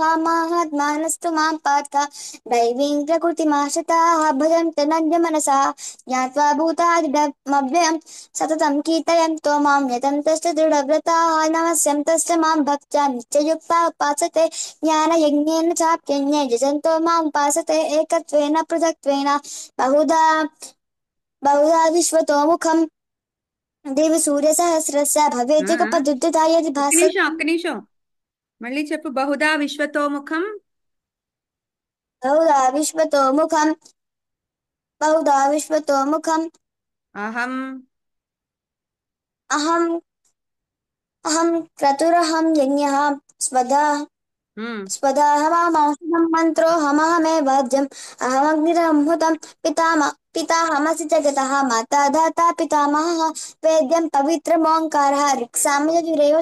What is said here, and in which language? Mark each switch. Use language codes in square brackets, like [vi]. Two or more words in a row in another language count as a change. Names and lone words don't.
[sa] महात्मानस्तु मां पार्थ दैवीं प्रकृतिमाश्रिताः भजन्ते नन्द्यमनसा ज्ञात्वा भूतादिदमव्ययं सततं कीर्तयन्तो मां यतन्तश्च दृढव्रताः नमस्यन्तश्च मां भक्त्या नित्ययुक्ता उपासते ज्ञानयज्ञेन चाप्यन्ये यजन्तो मां उपासते एकत्वेन पृथक्त्वेन बहुधा बहुधा विश्वतोमुखम् देवी सूर्यसहस्रस्य भवेद्युगपदुत्थिता यदि [te] ఒక్క నిమిషం [sa] भासते [te] ఒక్క నిమిషం మళ్ళీ చెప్పు. [sa] బహుదా విశ్వతోముఖం बहुधा विश्वतोमुखम् बहुधा विश्वतोमुखम् అహం अहम् अहं क्रतुरहं यज्ञः स्वधा ఉమ్, स्वदाहवामौषधं मन्त्रोऽहमहमेवाज्यम् अहमग्निरहं पिताहमसि जगतः माता धाता पितामहः वेद्यं पवित्रमोङ्कारः ऋक्सामयजुरेव